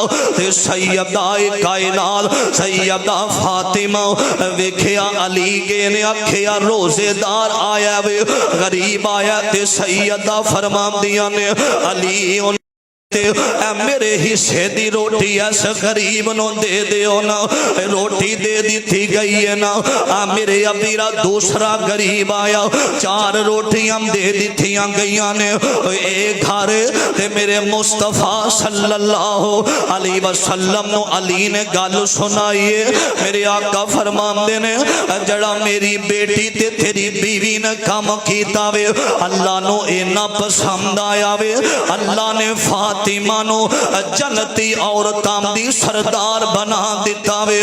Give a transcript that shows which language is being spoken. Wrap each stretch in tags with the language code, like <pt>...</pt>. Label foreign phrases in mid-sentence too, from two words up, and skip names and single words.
<pa>ਤੇ ਸੱਯਦਾ ਕਾਇਨਾਤ ਸੱਯਦਾ ਫ਼ਾਤਿਮਾ ਵੇਖਿਆ ਅਲੀ ਗੇ ਨੇ ਆਖਿਆ ਰੋਜ਼ੇਦਾਰ ਆਇਆ ਵੇ, ਗ਼ਰੀਬ ਆਇਆ ਤੇ ਸੱਯਦਾ ਫ਼ਰਮਾਂਦੀਆਂ ਨੇ ਅਲੀ ਮੇਰੇ ਹਿੱਸੇ ਦੀ ਰੋਟੀ ਇਸ ਗ਼ਰੀਬ ਨੋ ਦੇ ਦਿਓ ਨਾ, ਰੋਟੀ ਦੇ ਦਿੱਤੀ ਗਈ ਹੈ ਨਾ। ਆ ਮੇਰੇ ਅਮੀਰਾ ਦੂਸਰਾ ਗ਼ਰੀਬ ਆਇਆ, 4 ਰੋਟੀਆਂ ਦੇ ਦਿੱਤੀਆਂ ਗਈਆਂ ਨੇ। ਇਕ ਘਰ ਤੇ ਮੇਰੇ ਮੁਸਤਫ਼ਾ</pa> <ar>صلى الله عليه وسلم</ar> <pa>ਨੋ ਅਲੀ ਨੇ ਗੱਲ ਸੁਣਾਈ ਹੈ, ਮੇਰੇ ਆਕਾ ਫ਼ਰਮਾਂਦੇ ਨੇ ਜਿਹੜਾ ਮੇਰੀ ਬੇਟੀ ਤੇ ਤੇਰੀ ਬੀਵੀ ਨੇ ਕੰਮ ਕੀਤਾ ਵੇ, ਅੱਲਾਹ ਨੋ ਇੰਨਾ ਪਸੰਦ ਆਇਆ ਵੇ, ਅੱਲਾਹ ਨੇ ਫ਼ਾਤਿਮਾ ਨੋ ਜੰਨਤੀ ਔਰਤਾਂ ਦੀ ਸਰਦਾਰ ਬਣਾ ਦਿੱਤਾ ਵੇ।</pa>